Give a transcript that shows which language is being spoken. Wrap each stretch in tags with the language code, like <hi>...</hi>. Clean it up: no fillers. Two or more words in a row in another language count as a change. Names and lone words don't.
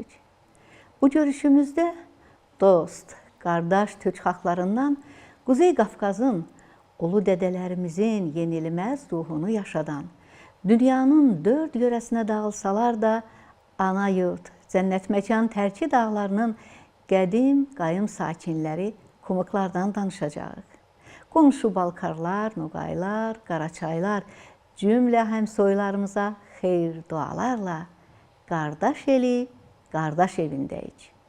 <tr>Bu görüşümüzde dost, kardeş Türk halklarından Kuzey Kafkaz'ın ulu dedelerimizin yenilmez ruhunu yaşadan, dünyanın dört yöresine dağılsalar da ana yurt, cennet mekan terki dağlarının</tr> <az>qədim qayım sakinləri kumuklardan danışacağıq. Qonşu Balkarlar, Noğaylar, Qaraçaylar cümlə həmsoylarımıza xeyir dualarla qardaş eli, qardaş evindəyik.</az>